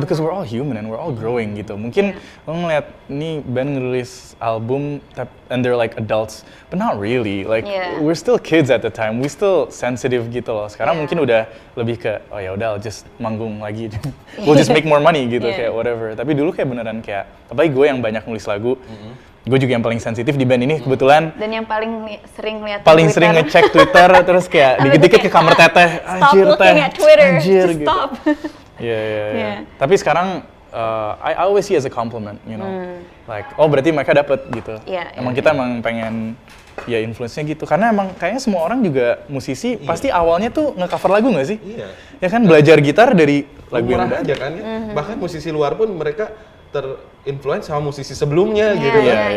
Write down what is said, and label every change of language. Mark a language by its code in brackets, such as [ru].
[en] because we're all human and we're all growing gitu. [id] Mungkin lo ngeliat nih band ngerilis album [en] and they're like adults, but not really. Like we're still kids at the time. We still sensitive gitu loh. [id] Sekarang mungkin udah lebih ke oh ya udah [en] I'll just [id] manggung lagi. [en] We'll just make more money gitu kayak whatever. [id] Tapi dulu kayak beneran kayak apalagi gue yang banyak nulis lagu. Gue juga yang paling sensitif di band ini kebetulan. Dan yang paling sering lihat paling sering ngecek Twitter terus kayak dikit-dikit ke kamar teteh. Anjir teh. Anjir gitu. Stop. Iya. Tapi sekarang [en] I always see as a compliment, you know. [id] Like oh berarti mereka dapet gitu. Emang kita emang pengen ya influence-nya gitu. Karena emang kayaknya semua orang juga musisi pasti awalnya tuh nge-cover lagu nggak sih? Iya. Ya kan belajar gitar dari lagu yang aja kan ya. Bahkan musisi luar pun mereka terinfluence sama musisi sebelumnya gitu kan.